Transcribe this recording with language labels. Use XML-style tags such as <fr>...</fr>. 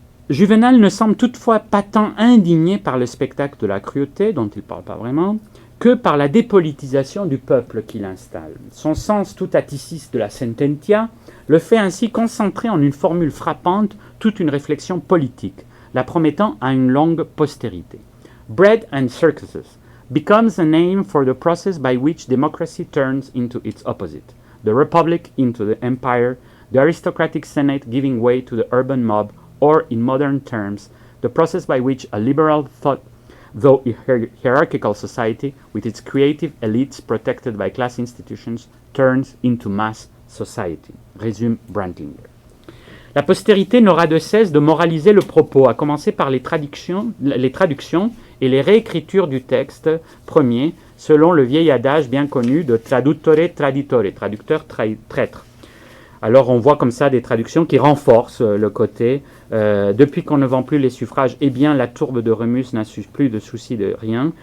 <fr>Juvénal ne semble toutefois pas tant indigné par le spectacle de la cruauté, dont il ne parle pas vraiment, que par la dépolitisation du peuple qu'il installe. Son sens tout atticiste de la sententia le fait ainsi concentrer en une formule frappante toute une réflexion politique, la promettant à une longue postérité.</fr> <en>Bread and circuses becomes a name for the process by which democracy turns into its opposite, the republic into the empire, the aristocratic senate giving way to the urban mob, or in modern terms, the process by which a liberal thought, though hierarchical society, with its creative elites protected by class institutions, turns into mass society,</en> <fr>résume Brantlinger. La postérité n'aura de cesse de moraliser le propos, à commencer par les traductions et les réécritures du texte premier, selon le vieil adage bien connu de</fr> <it>traduttore traditore,</it> <fr>traducteur traître. Alors on voit comme ça des traductions qui renforcent le côté depuis qu'on ne vend plus les suffrages, eh bien la tourbe de Remus n'a plus de souci de rien.</fr>